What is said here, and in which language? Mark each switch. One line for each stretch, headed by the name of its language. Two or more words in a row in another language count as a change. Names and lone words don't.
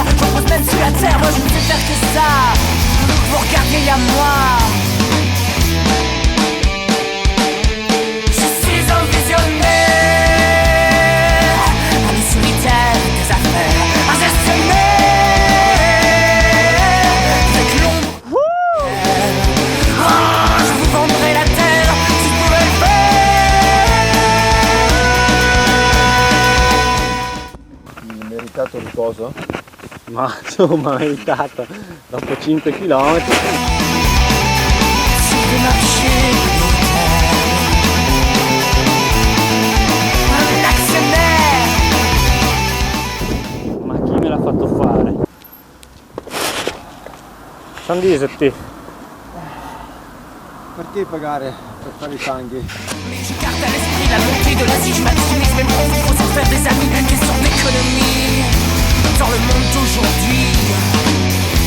French: Je propose même sur la terre, moi je ne sais faire que ça. Vous regardez, y'a moi. Je suis un visionnaire, un solitaire des affaires, un gestionnaire.
Italian: Meritato riposo? Ma insomma, meritato dopo 5 km. Ma chi me l'ha fatto fare? Sandisetti. Perché pagare per fare i fanghi?
French: Mais je garde à l'esprit la montée de l'Asie, je maximise mes profits pour s'en faire des amis, une question d'économie dans le monde d'aujourd'hui.